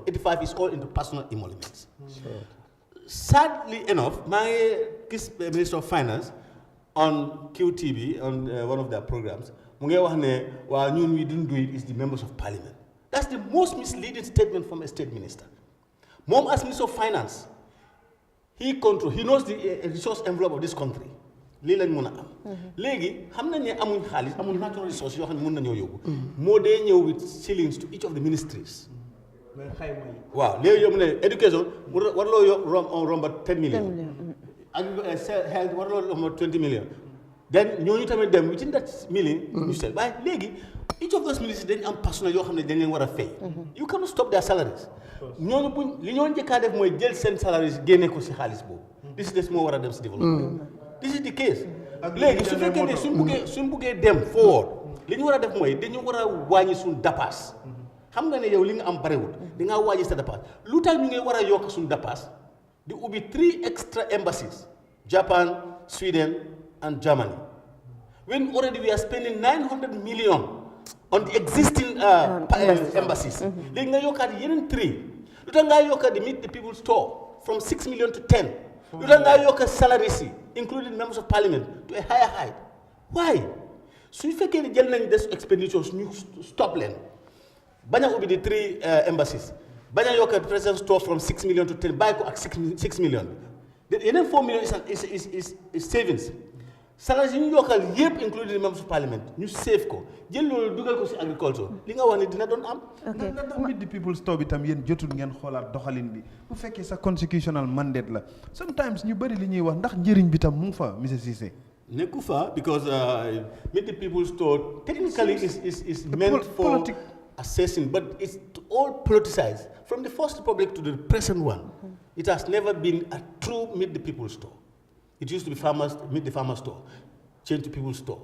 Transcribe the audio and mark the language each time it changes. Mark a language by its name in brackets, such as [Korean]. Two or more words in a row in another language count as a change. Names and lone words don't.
[English] 85 is all into personal emoluments. Sadly enough, my Minister of Finance on QTV, on one of their programs, we didn't do it, is the members of parliament. That's the most misleading statement from a state minister. Mom, as Minister of Finance, he knows the resource envelope of this country. [Wolof] Lii lañ mën a am. léegi xam nañ ne amuñ xaalis amuñ [English] natural resource [Wolof] yoo xam ne mën nañoo yóbbu. moo dee ñëw [English] with shillings to each of the ministries. [Wolof] waaw léegi yow mu ne education warloo romba 10 million. ak health warloo romba 20 million. [English] then [Wolof] ñooñu tamit dem [English] within that million. [Wolof] ñu seet waaye léegi. [English] Each of those ministries [Wolof] dañ am personnel yoo xam ne dañ leen war a fay. [English] You cannot stop their salaries. [Wolof] ñooñu buñ li ñoo njëkkaa def mooy jël seen salaries génne ko si xaalis boobu. [English] This is [Wolof] moo war a dem si [English] développement. This is the case. [Wolof] léegi su fekkee ne suñ buggee dem forward li ñu war a def mooy dañu war a wàññi suñ dapaas. xam nga ne yow li nga am barewul di nga wàññi sa dapaas lu tax ñu ngi war a yokk suñ dapaas di ubbi 3 [English] extra embassies [Wolof] Japan, Sweden and Germany. [English] When already we are spending 900 million on the existing embassies. [Wolof] Léegi nga yokkaat yeneen 3. Lu tax ngaa yokkaat di [English] meet the people store from 6 million to 10. [Wolof] Lu tax ngaa yokkaat [English] salaries yi including members of parliament to a higher height. Why? [Wolof] Su fekkee ne jël nañ des expenditures ñu stop leen bañ a ubbi di 3 embassies bañ a yokkaat [English] present store from 6 million to 10 [Wolof] bàyyi ko ak 6 million yeneen 4 [English] million is savings. [Wolof] salaire yi ñu yokkal yëpp [English] including the members of parliament [Wolof] ñu save ko jël loolu dugal ko si agriculture li nga wax ne dina doon am. [English] ok [Wolof] na tax [English] Meet the People Store [Wolof] bi tam yéen jotul ngeen xoolaat doxalin bi bu fekkee sa [English] constitutional mandate [Wolof] la sometimes ñu bëri li ñuy wax ndax njëriñ bi tam mu ngi fa monsieur Cissé. nekku fa [English] because Meet the People Store technically is meant for assessing but it's all politicized from the first republic to the present one. It has never been a true Meet the People Store. It used to be Meet the Farmer Store, Change to People Store.